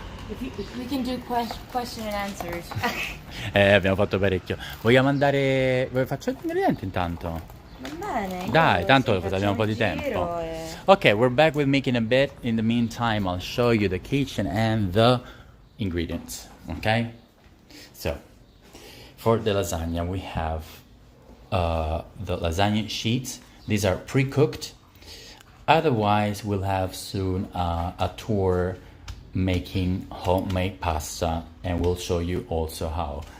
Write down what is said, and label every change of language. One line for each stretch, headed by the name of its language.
English: If we can do question and answers.
Italian: Abbiamo fatto parecchio. Vogliamo andare... Faccio gli ingredienti intanto? Va bene. Dai, tanto abbiamo un po' di tempo.
English: Ok, we're back with making a bit. In the meantime, I'll show you the kitchen and the ingredients. Okay? So, for the lasagna, we have the lasagna sheets. These are pre-cooked. Otherwise, we'll have soon a tour making homemade pasta, and we'll show you also how.